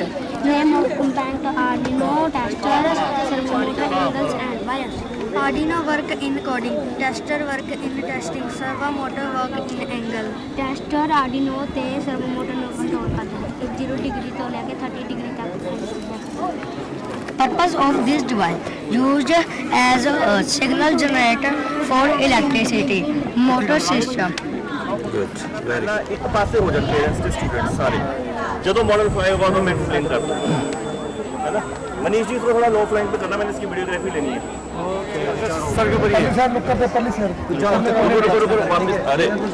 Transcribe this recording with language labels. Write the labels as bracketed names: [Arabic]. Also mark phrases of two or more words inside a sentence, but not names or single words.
[English] Name of component Arduino tester, servo motor angles and wires. Arduino work in coding, tester work in testing, servo motor work in angle. [Punjabi] Tester Arduino ਤੇ [English] servo motor [Punjabi] ਨੂੰ ਕੰਟਰੋਲ ਕਰਦਾ ਹੈ 0 ਡਿਗਰੀ ਤੋਂ ਲੈ ਕੇ 30 ਡਿਗਰੀ ਤੱਕ। Purpose of this device used as a signal generator for electricity, motor system. ਪਹਿਲਾਂ ਇੱਕ ਪਾਸੇ ਹੋ ਜਾਣ ਪੇਰੈਂਟਸ ਤੇ ਸਟੂਡੈਂਟਸ ਸਾਰੇ ਜਦੋਂ [Hindi] मॉडल 5 होगा तो मैं एक्सप्लेन करता हूँ है ना। मनीष जी इसको थोड़ा [English] low flying [Hindi] पे करना, मैंने इसकी वीडियोग्राफी लेनी है। सर के ऊपर सर लुक करते पहले सर रुको अरे